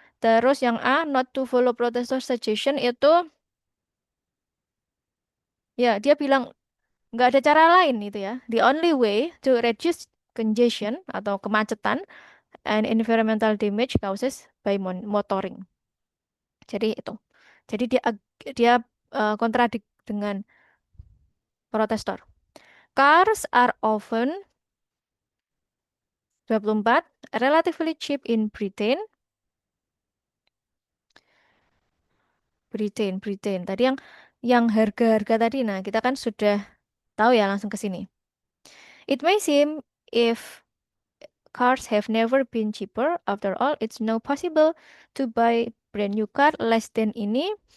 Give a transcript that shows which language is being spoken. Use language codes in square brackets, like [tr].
[id] Terus yang A, [en] not to follow protester suggestion [id] itu ya dia bilang nggak ada cara lain itu ya. [en] The only way to reduce congestion [id] atau kemacetan [en] and environmental damage causes by motoring. [id] Jadi itu. Jadi dia kontradik dengan protestor. [en] Cars are often 24 relatively cheap in Britain. [id] Britain. Tadi yang harga-harga tadi. Nah, kita kan sudah tahu ya langsung ke sini. [en] It may seem if cars have never been cheaper, after all, it's now possible to buy brand new car less than ini.